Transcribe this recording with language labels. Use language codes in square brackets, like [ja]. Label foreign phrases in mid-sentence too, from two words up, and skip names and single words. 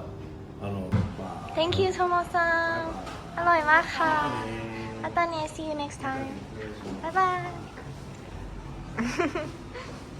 [en] Thank you [th] โทโมซังอร่อยมากค่ะอาตาเน [en] see you next time [th] บ๊ายบาย